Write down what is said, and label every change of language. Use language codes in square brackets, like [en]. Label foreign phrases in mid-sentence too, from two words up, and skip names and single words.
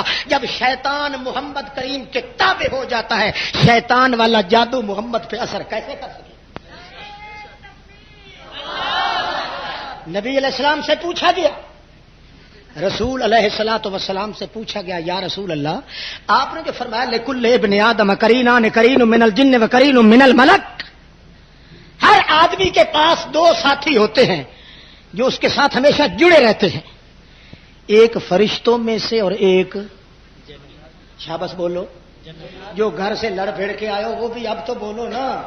[ur] جب شیطان محمد کریم کے تابع ہو جاتا ہے، شیطان والا جادو محمد پہ اثر کیسے کر سکتا؟ نبی [ar] علیہ السلام [ur] سے پوچھا گیا، رسول [ar] علیہ الصلوۃ والسلام [ur] سے پوچھا گیا [ar] یا رسول اللہ، [ur] آپ نے جو فرمایا [ar] لکل ابن آدم قرینان، قرین من الجن و قرین من الملک، [ur] ہر آدمی کے پاس 2 ساتھی ہوتے ہیں جو اس کے ساتھ ہمیشہ جڑے رہتے ہیں، ایک فرشتوں میں سے اور ایک شاباش بولو، جو گھر سے لڑ بھیڑ کے آئے ہو وہ بھی اب تو بولو نا۔